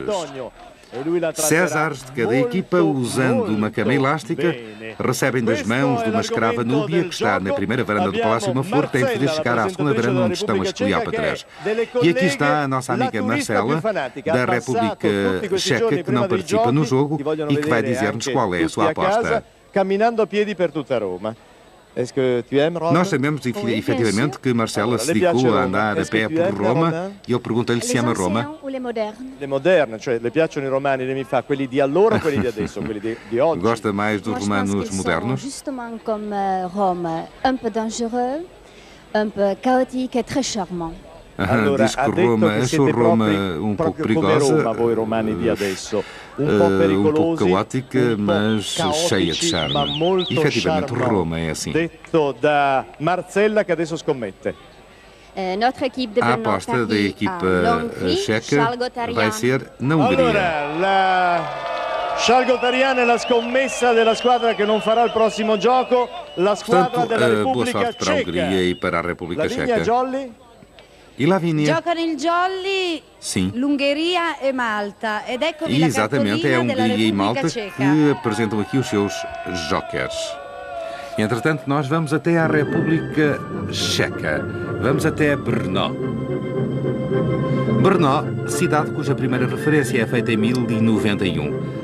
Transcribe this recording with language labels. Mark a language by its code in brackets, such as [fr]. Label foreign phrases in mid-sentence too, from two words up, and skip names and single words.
[pt] Césares de cada equipa, usando uma cama elástica, recebem das mãos de uma escrava núbia que está na primeira varanda do palácio uma flor que tem de fazer chegar à segunda varanda onde estão as Cleópatras. E aqui está a nossa amiga Marcela, da República Checa, que não participa no jogo e que vai dizer-nos qual é a sua aposta. [it] Caminhando a piedi per tutta Roma. [pt] Nós sabemos efetivamente que Marcela se dedicou a andar a pé por Roma e eu pergunto-lhe se ama Roma. [it] Le moderne, cioè le piacciono i romani, lei mi fa quelli di allora o quelli di adesso, quelli di oggi. [pt] Gosta mais dos romanos modernos? [fr] Justement comme Rome, un peu dangereux, un peu chaotique et très charmant. [pt] Diz que Roma, achou Roma um pouco perigosa, um pouco caótica, mas cheia de charme. E, efetivamente, Roma é assim. [it] Detto da Marcella, que adesso scommette. [pt] A aposta da equipa checa vai ser na Hungria. [it] Scialgotariana è la scommessa della squadra che non farà il prossimo gioco, la squadra della Repubblica Ceca. [pt] Boa sorte para a Hungria e para a República Checa. E Lavínia? [it] Giocano il jolly l'Ungheria e Malta. Ed eccovi [pt] exatamente, é a Hungria e Malta Ceca. que apresentam aqui os seus jokers. Entretanto, nós vamos até à República Checa. Vamos até Brno. Brno, cidade cuja primeira referência é feita em 1091.